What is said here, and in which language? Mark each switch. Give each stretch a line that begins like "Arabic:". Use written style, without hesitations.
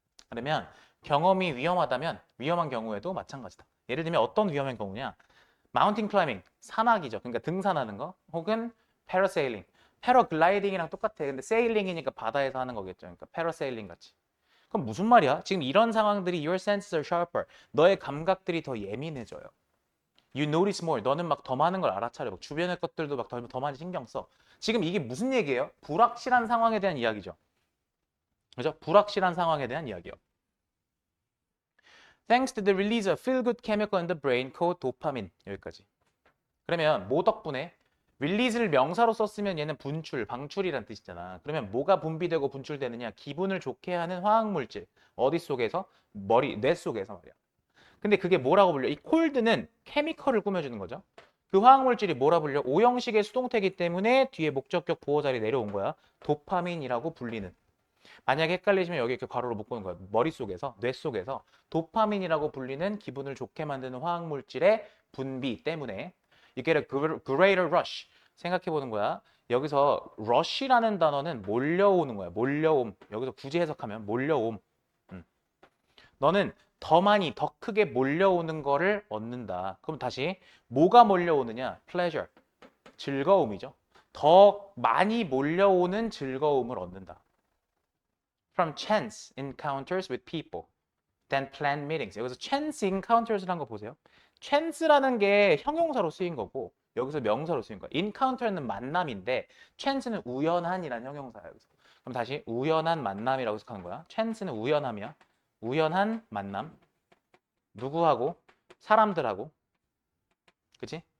Korean: 그러면 경험이 위험하다면 위험한 경우에도 마찬가지다. 예를 들면 어떤 위험한 경우냐? 마운틴 클라이밍, 산악이죠. 그러니까 등산하는 거. 혹은 패러세일링. 패러글라이딩이랑 똑같아. 근데 세일링이니까 바다에서 하는 거겠죠. 그러니까 패러세일링 같이. 그럼 무슨 말이야? 지금 이런 상황들이
English: your senses are sharper.
Korean: 너의 감각들이 더 예민해져요.
English: You notice more.
Korean: 너는 막 더 많은 걸 알아차려. 막 주변의 것들도 막 더 많이 신경 써. 지금 이게 무슨 얘기예요? 불확실한 상황에 대한 이야기죠. 그죠? 불확실한 상황에 대한 이야기요.
English: Thanks to the release of feel-good chemical in the brain called dopamine.
Korean: 여기까지. 그러면 뭐 덕분에? 릴리즈를 명사로 썼으면 얘는 분출, 방출이란 뜻이잖아. 그러면 뭐가 분비되고 분출되느냐? 기분을 좋게 하는 화학물질. 어디 속에서? 뇌 속에서 말이야. 근데 그게 뭐라고 불려? 이 콜드는 케미컬을 꾸며주는 거죠. 그 화학물질이 뭐라 불려? O형식의 수동태이기 때문에 뒤에 목적격 보호 자리 내려온 거야. 도파민이라고 불리는. 만약에 헷갈리시면 여기 이렇게 괄호로 묶는 거야. 머릿속에서, 뇌 속에서 도파민이라고 불리는 기분을 좋게 만드는 화학물질의 분비 때문에
English: You get a greater rush.
Korean: 생각해 보는 거야. 여기서 rush라는 단어는 몰려오는 거야. 몰려옴. 여기서 굳이 해석하면 몰려옴. 너는 더 많이, 더 크게 몰려오는 거를 얻는다. 그럼 다시 뭐가 몰려오느냐? pleasure. 즐거움이죠. 더 많이 몰려오는 즐거움을 얻는다.
English: From chance encounters with people than planned meetings.
Korean: 여기서
English: chance encounters
Korean: 라는 거 보세요. chance라는 게 형용사로 쓰인 거고 여기서 명사로 쓰인 거야. encounter는 만남인데 chance는 우연한이라는 형용사야. 여기서. 그럼 다시 우연한 만남이라고 해석하는 거야. chance는 우연함이야. 우연한 만남. 누구하고? 사람들하고. 그치?